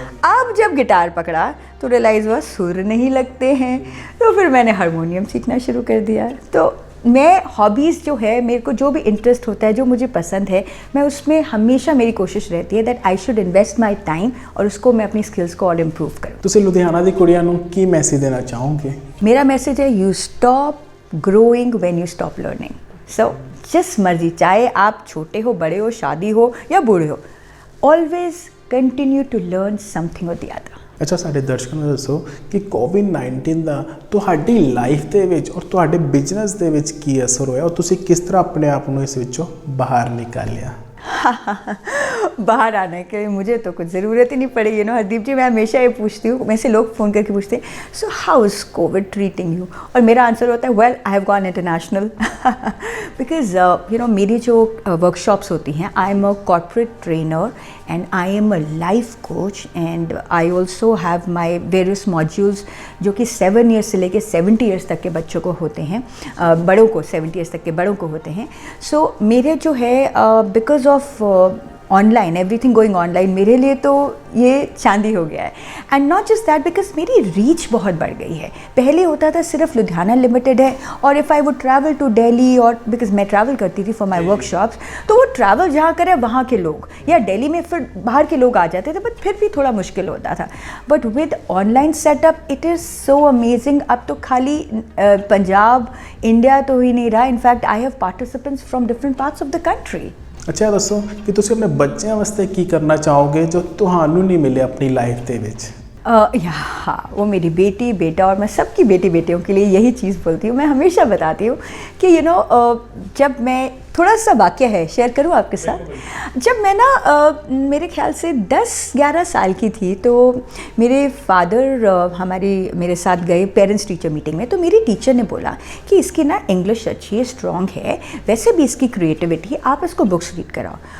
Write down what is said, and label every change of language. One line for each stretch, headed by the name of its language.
Hindi: अब जब गिटार पकड़ा तो रियलाइज़ हुआ सुर नहीं लगते हैं, तो फिर मैंने हारमोनियम सीखना शुरू कर दिया। तो मैं हॉबीज़ जो है, मेरे को जो भी इंटरेस्ट होता है, जो मुझे पसंद है, मैं उसमें हमेशा मेरी कोशिश रहती है
English: that I should invest my time
Hindi: और उसको मैं अपनी स्किल्स को और इम्प्रूव करूँ।
Punjabi: ਤੁਸੀਂ ਲੁਧਿਆਣਾ ਦੀ ਕੁੜੀਆਂ ਨੂੰ ਕੀ ਮੈਸੇਜ ਦੇਣਾ ਚਾਹੋਗੇ?
Hindi: मेरा मैसेज है
English: You stop growing when you stop learning.
Hindi: सो जिस मर्जी, चाहे आप छोटे हो, बड़े हो, शादी हो या बूढ़े हो,
English: always continue to learn something
Hindi: और द अदर।
Punjabi: ਅੱਛਾ, ਸਾਡੇ ਦਰਸ਼ਕਾਂ ਨੂੰ ਦੱਸੋ ਕਿ ਕੋਵਿਡ-19 ਦਾ ਤੁਹਾਡੀ ਲਾਈਫ ਦੇ ਵਿੱਚ ਔਰ ਤੁਹਾਡੇ ਬਿਜ਼ਨਸ ਦੇ ਵਿੱਚ ਕੀ ਅਸਰ ਹੋਇਆ, ਔਰ ਤੁਸੀਂ ਕਿਸ ਤਰ੍ਹਾਂ ਆਪਣੇ ਆਪ ਨੂੰ ਇਸ ਵਿੱਚੋਂ ਬਾਹਰ ਨਿਕਾਲਿਆ?
Hindi: बाहर आने के मुझे तो कुछ ज़रूरत ही नहीं पड़ी। हरदीप जी, मैं हमेशा ये पूछती हूँ, मेरे से लोग फ़ोन करके पूछते हैं
English: so how is COVID treating you,
Hindi: और मेरा आंसर होता है
English: Well I have gone international.
Hindi: Because मेरी जो वर्कशॉप्स होती हैं,
English: I am a corporate trainer and I am a life coach, and I also have my various modules
Hindi: जो कि 7 ईयर्स से लेके 70 ईयर्स तक के बच्चों को होते हैं, बड़ों को 70 ईयर्स तक के बड़ों को होते हैं। सो मेरे जो है because of online,
English: everything going online,
Hindi: मेरे लिए तो ये चांदी हो गया है।
English: and not just that,
Hindi: because मेरी रीच बहुत बढ़ गई है। पहले होता था सिर्फ लुधियाना लिमिटेड है, और
English: if I would travel to Delhi,
Hindi: और बिकॉज मैं ट्रैवल करती थी
English: for my workshops,
Hindi: तो वो ट्रैवल जहाँ करे वहाँ के लोग, या दिल्ली में फिर बाहर के लोग आ जाते थे, बट फिर भी थोड़ा मुश्किल होता था।
English: But with online setup it is so amazing.
Hindi: अब तो खाली पंजाब, इंडिया तो ही नहीं रहा,
English: In fact I have participants from different parts of the country.
Punjabi: ਅੱਛਾ, ਦੱਸੋ ਕਿ ਤੁਸੀਂ ਆਪਣੇ ਬੱਚਿਆਂ ਵਾਸਤੇ ਕੀ ਕਰਨਾ ਚਾਹੋਗੇ ਜੋ ਤੁਹਾਨੂੰ ਨਹੀਂ ਮਿਲਿਆ अपनी लाइफ ਦੇ ਵਿੱਚ?
Hindi: हाँ, वो मेरी बेटी, बेटा, और मैं सबकी बेटी बेटियों के लिए यही चीज़ बोलती हूँ। मैं हमेशा बताती हूँ कि जब मैं, थोड़ा सा वाक़या है शेयर करूँ आपके साथ। जब मैं ना मेरे ख्याल से 10-11 साल की थी, तो मेरे फादर मेरे साथ गए पेरेंट्स टीचर मीटिंग में। तो मेरी टीचर ने बोला कि इसकी ना इंग्लिश अच्छी है, स्ट्रॉन्ग है, वैसे भी इसकी क्रिएटिविटी है, आप इसको बुक्स रीड कराओ।